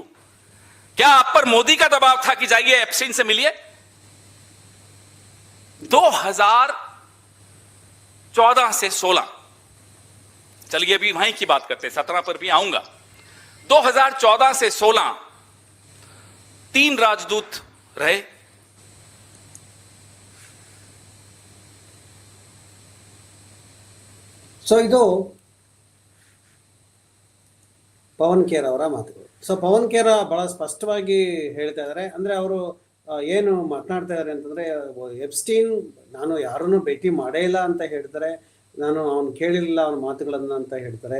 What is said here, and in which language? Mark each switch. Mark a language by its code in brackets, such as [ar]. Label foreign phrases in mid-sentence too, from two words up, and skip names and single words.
[hi] क्या आप पर मोदी का दबाव था कि जाइए एप्स्टीन से मिलिए? 2014 से 16, चलिए अभी वहीं की बात करते हैं, 17 पर भी आऊंगा. 2014 से 16 3 राजदूत रहे. [kn] ಸೊ ಇದು ಪವನ್ ಖೇರ್ ಅವರ ಮಾತುಗಳು. ಸೊ ಪವನ್ ಖೇರ್ ಬಹಳ ಸ್ಪಷ್ಟವಾಗಿ ಹೇಳ್ತಾ ಇದ್ದಾರೆ. ಅಂದ್ರೆ ಅವರು ಏನು ಮಾತನಾಡ್ತಾ ಇದ್ದಾರೆ ಅಂತಂದ್ರೆ, ಎಪ್ಸ್ಟೀನ್ ನಾನು ಯಾರನ್ನು ಭೇಟಿ ಮಾಡೇ ಇಲ್ಲ ಅಂತ ಹೇಳ್ತಾರೆ, ನಾನು ಅವನು ಕೇಳಿರಲಿಲ್ಲ ಅವನ ಮಾತುಗಳನ್ನ ಅಂತ ಹೇಳ್ತಾರೆ.